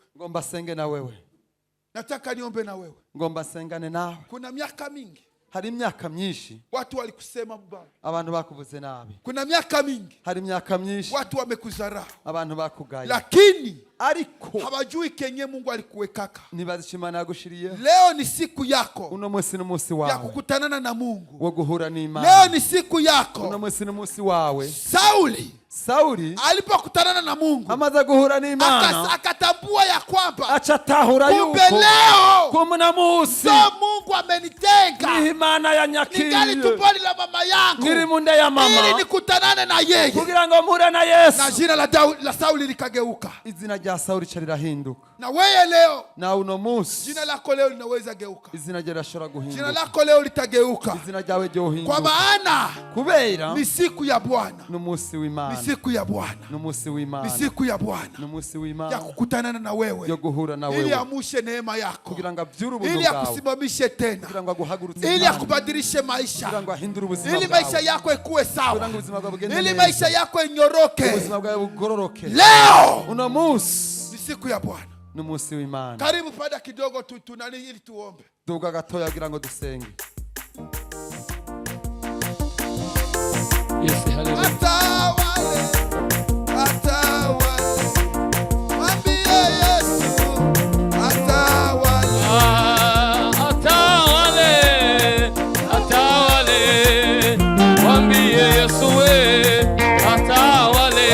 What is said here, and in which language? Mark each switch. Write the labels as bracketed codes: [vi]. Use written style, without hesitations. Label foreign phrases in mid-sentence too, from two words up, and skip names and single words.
[rn] Ngomba senge na wewe, [sw] nataka niombe na wewe. [rn] ngomba sengane nawe. [sw] Kuna miaka mingi [rn] Hari imyaka myinshi [sw] watu walikusema mbaya, [rn] abantu bakuvuze nabi, [sw] kuna miaka mingi [rn] hari imyaka myinshi [sw] watu wamekudharau, [rn] abantu bakugaye, [sw] lakini [rn] ariko [sw] hawajui kenye Mungu alikuwekaka. [rn] nibaza Imana yagushiriye. [sw] Leo ni siku yako [rn] Uno munsi n'umunsi [sw] ya [rn] wawe [sw] kukutanana na Mungu. [rn] wo guhura n'Imana. [sw] Leo ni siku [rn] Uno [sw] yako. [rn] munsi n'umunsi wawe. [sw] Sauli [rn] Sauli [sw] alipokutanana na Mungu [rn] amaze guhura n'Imana [sw] akatambua ya kwamba [rn] aca atahura [sw] kumbe [rn] yuko [sw] leo [rn] kumuna munsi [sw] so Mungu amenitenga, [rn] niho Imana [sw] ningali [rn] yanyakiriye [sw] tumboni la mama yangu [rn] niri mu nda ya [sw] ili [rn] mama [sw] nikutanane na yeye, [rn] kugira ngo mpure na na Yesu. [sw] jina la Sauli likageuka. [rn] Izina rya Sauli ca rirahinduka, [sw] Na wewe leo [rn] na uno munsi [sw] jina lako leo linaweza geuka, [rn] izina rye rirashobora [sw] jina [rn] guhinduka, [sw] lako leo litageuka, [rn] izina ryawe [sw] kwa [rn] ryohinduka, [sw] maana [rn] kubera [sw] ni siku ya Bwana, [rn] n'umunsi [sw] ni [rn] w'Imana, [sw] siku ya Bwana, [rn] n'umunsi [sw] ni [rn] w'Imana, [sw] siku ya Bwana [rn] n'umunsi [sw] ya [rn] w'Imana [sw] kukutanana na yo wewe, [rn] guhura na [sw] ili [rn] wewe, [sw] amushe neema yako, [rn] kugira ngo avyure ubuntu [sw] ili [rn] bwawe, [sw] akusimamishe tena, [rn] kugira ngo aguhagurutse [sw] ili [rn] Imana, [sw] akubadilishe [rn] kugira [sw] maisha, [rn] ngo ahindure ubuzima [sw] ili maisha [rn] bwawe, [sw] yako ikuwe [rn] kugira [sw] sawa, [rn] ngo ubuzima bwawe bugende [sw] ili [rn] neza, [sw] maisha yako inyoroke. [rn] ubuzima bwawe bugororoke. [sw] Leo [rn] Uno munsi [sw] ni siku ya Bwana. [rn] n'umunsi w'Imana. [sw] Karibu pada kidogo tunani ili tuombe. [rn] Duga gatoya kugira ngo dusenge. [en] Yes, hallelujah. [sw] Atawale, atawale, mwambie Yesu atawale. Atawale, atawale, mwambie Yesu we, atawale.